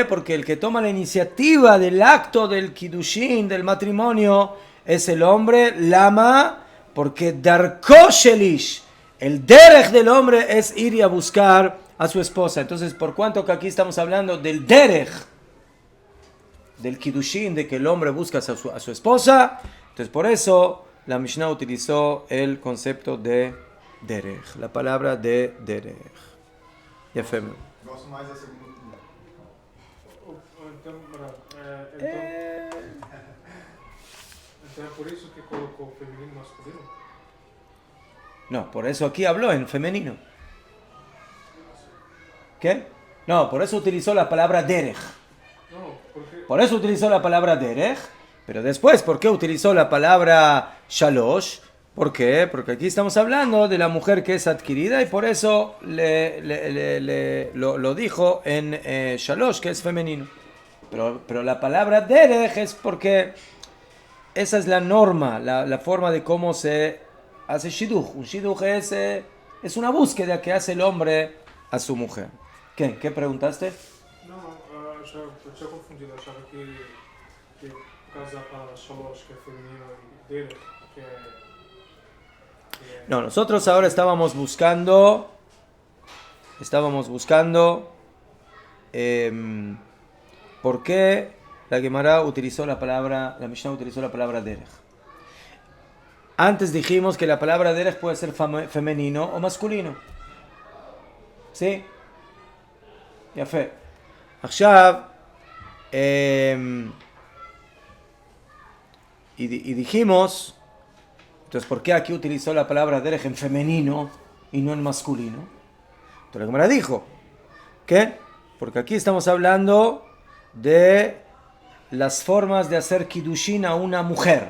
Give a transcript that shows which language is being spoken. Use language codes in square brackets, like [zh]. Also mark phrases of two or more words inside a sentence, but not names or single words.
[es] Porque el que toma la iniciativa del acto del Kiddushin, del matrimonio, es el hombre, Lama, porque [he] דרכו של איש, [es] el derech del hombre es ir y a buscar a su esposa. Entonces, por cuanto que aquí estamos hablando del derech, del Kiddushin, de que el hombre busca a su esposa, entonces por eso la Mishnah utilizó el concepto de derech, la palabra de derech. Ya fue. [pt] Gosto mais da segunda opinião. Então é por isso que colocou feminino e masculino? [es] No, por eso aquí habló en femenino. ¿Qué? No, por eso utilizó la palabra derech. No, porque Por eso utilizó la palabra derech. Pero después, ¿por qué utilizó la palabra shalosh? ¿Por qué? Porque aquí estamos hablando de la mujer que es adquirida y por eso lo dijo en shalosh, que es femenino. Pero la palabra derech es porque esa es la norma, la forma de cómo se hace shidduch. Un shidduch es una búsqueda que hace el hombre a su mujer. ¿Qué preguntaste? [pt] não, eu tinha confundido, eu achava que por causa da palavra shalosh, que é feminino, e dele, que é [es] No, nosotros ahora estábamos buscando por qué la Gemara utilizó la Mishnah utilizó la palabra derech. Antes dijimos que la palabra derech puede ser femenino o masculino. ¿Sí? [he] יפה. עכשיו, [es] y dijimos, entonces, ¿por qué aquí utilizó la palabra derech en femenino y no en masculino? Entonces la Gemara dijo, ¿qué? Porque aquí estamos hablando de las formas de hacer kiddushin a una mujer.